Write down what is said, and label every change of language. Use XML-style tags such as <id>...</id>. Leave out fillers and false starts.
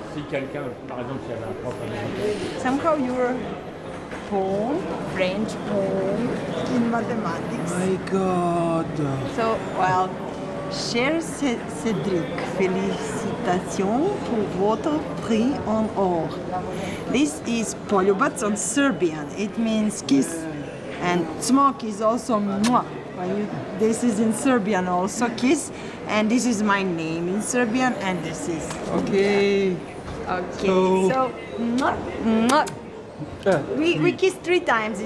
<fr>quelqu'un, par exemple, qui avait un prof américain.</fr> <en>Somehow your poem, French poem in mathematics. My God. So, well,</en> <fr>cher Cédric, félicitations pour votre prix en or.</fr> <en>This is poljubats on Serbian. It means kiss. And smok is also mwah. This is in Serbian also, kiss. And this is my name in Serbian, and this is. Okay. Okay, so mwah, mwah. We kiss 3 times in</en>